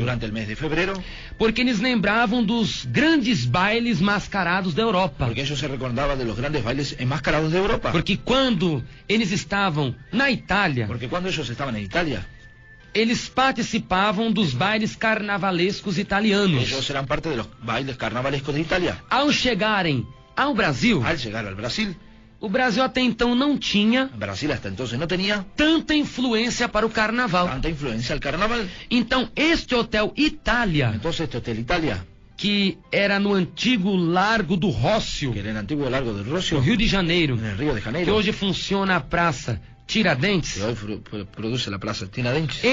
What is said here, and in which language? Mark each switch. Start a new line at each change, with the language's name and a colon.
Spanish: durante el mes de febrero
Portuguese: porque eles lembravam dos grandes bailes mascarados da Europa.
Spanish: porque ellos se recordaban de los grandes bailes enmascarados de Europa.
Portuguese: Porque quando eles estavam na Itália,
Spanish: Porque cuando ellos estaban en Italia,
Portuguese: eles participavam dos bailes carnavalescos italianos.
Spanish: ellos eran parte de los bailes carnavalescos de Italia.
Portuguese: Ao chegarem ao Brasil,
Spanish: Al llegar al Brasil,
Portuguese: o Brasil até então não tinha
Spanish: Brasil hasta entonces no tenía
Portuguese: tanta influência para o carnaval.
Spanish: tanta influencia al carnaval.
Portuguese: Então este Hotel Itália,
Spanish: Entonces este Hotel Italia,
Portuguese: que era no antigo Largo do Rócio,
Spanish: que era en el antiguo Largo del
Portuguese: no
Spanish: Rocio,
Portuguese: Rio de Janeiro,
Spanish: en el Río de
Portuguese: que
Spanish: Janeiro,
Portuguese: hoje funciona a Praça Tiradentes,
Spanish: que hoy produce la Plaza Tiradentes,